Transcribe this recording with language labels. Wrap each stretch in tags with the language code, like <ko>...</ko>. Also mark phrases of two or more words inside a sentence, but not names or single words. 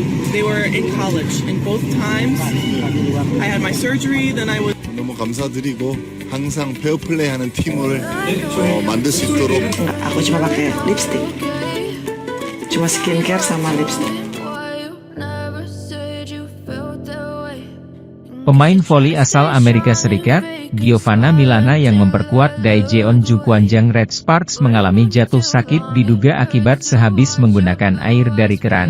<en>they were in college. And both times, I had my surgery, then I was...</en> <ko>너무 감사드리고 항상 페어플레이하는 팀을 만들 수 있도록.</ko> <id>Aku cuma pakai lipstick, cuma skincare sama lipstick. Pemain voli asal Amerika Serikat, Giovanna Milana yang memperkuat Daejeon Jukwanjang Red Sparks mengalami jatuh sakit diduga akibat sehabis menggunakan air dari keran.</id>